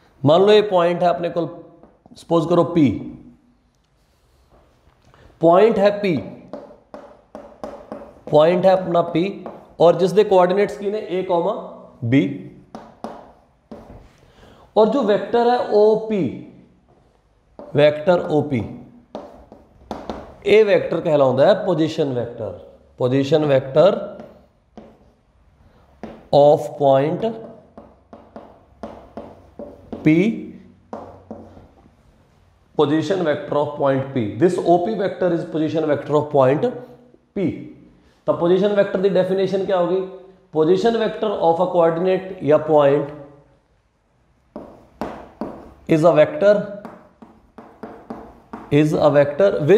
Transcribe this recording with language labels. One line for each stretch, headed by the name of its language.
Hindi: मान लो ये पॉइंट है अपने को, सपोज करो P, पॉइंट है P, पॉइंट है अपना P, और जिसके कोऑर्डिनेट्स की ने A, B, और जो वेक्टर है OP, वेक्टर OP, ए वेक्टर कहलाता है position vector.
English: Position vector of point P, position vector of point P. This OP vector is position vector of point P.
Hindi: तो पोजीशन वेक्टर की definition क्या होगी?
English: position vector of a coordinate
Hindi: या
English: point is a vector